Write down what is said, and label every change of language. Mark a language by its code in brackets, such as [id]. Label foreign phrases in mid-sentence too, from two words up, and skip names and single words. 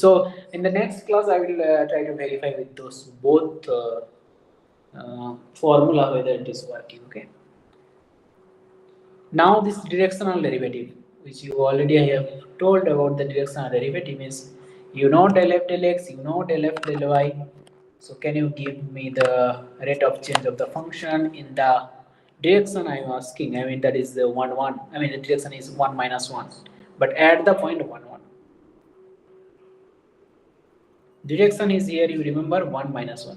[en] So in the next class I will try to verify with those both formula whether it is working. Okay, now this directional derivative, which you already have told about, the directional derivative is, you know, del f del x, you know, del f del y. So can you give me the rate of change of the function in the direction I am asking? I mean, that is the 1 1. I mean, the direction is 1 minus 1, but at the point 1 1. Direction is here, you remember 1 minus 1.